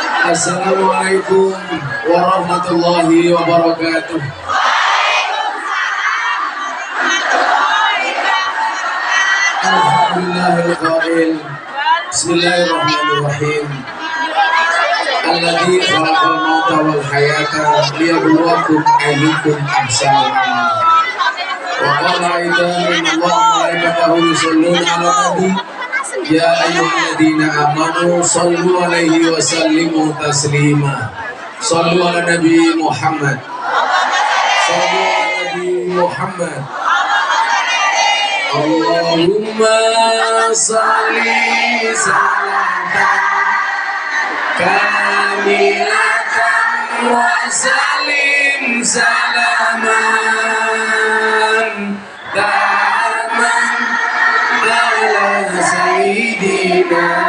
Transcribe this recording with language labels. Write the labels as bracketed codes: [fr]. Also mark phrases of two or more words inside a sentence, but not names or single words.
[ar] السلام عليكم ورحمة الله وبركاته. الحمد لله القائل. بسم الله الرحمن الرحيم. الذي خلق الموت والحياة ليبلوكم أيكم أحسن عملا. وقال أيضا إن الله وملائكته يصلون على النبي يا أيها الذين آمنوا صلوا عليه وسلموا تسليما. صلوا على النبي محمد. صلوا على النبي محمد. اللهم صل صلاة كاملة وسلم سلاما تاما على سيدنا